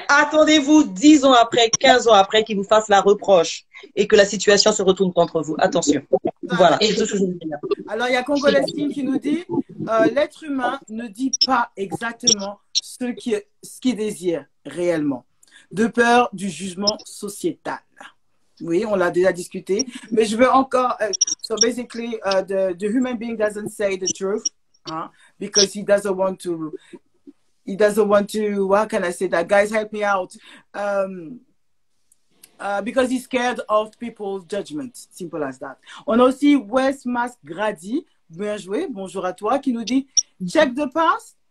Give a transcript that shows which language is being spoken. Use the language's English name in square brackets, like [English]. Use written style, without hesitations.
[French] attendez-vous 10 ans après, 15 ans après qu'il vous fasse la reproche et que la situation se retourne contre vous. Attention. Voilà, c'est tout ce que je veux dire. Alors, il y a Congolestine qui nous dit l'être humain ne dit pas exactement ce qu'il désire réellement, de peur du jugement sociétal. Oui, on l'a déjà discuté, mais je veux encore. [English] So basically, the human being doesn't say the truth because he doesn't want to. He doesn't want to. How can I say that? Guys, help me out. Because he's scared of people's judgment. Simple as that. [French] On a aussi West Mask Grady, bien joué, bonjour à toi, qui nous dit [English] check the past.